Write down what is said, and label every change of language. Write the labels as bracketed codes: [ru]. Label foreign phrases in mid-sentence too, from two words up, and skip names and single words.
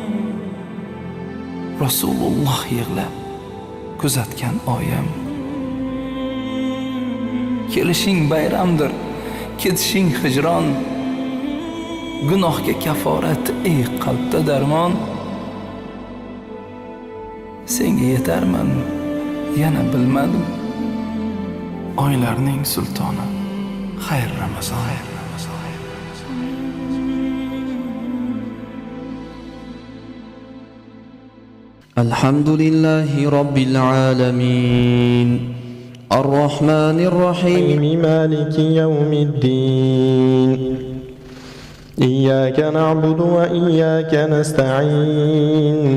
[uz] Rasululloh yig'lab kuzatgan oyim, kelishing bayramdir, ketishing hijron, gunohga kaforat, ey qalbda darmon. Senga yetarman, yana bilmadim, oylarning sultoni. Xayr Ramazon. [ar] الحمد لله رب العالمين الرحمن الرحيم مالك يوم الدين إياك نعبد وإياك نستعين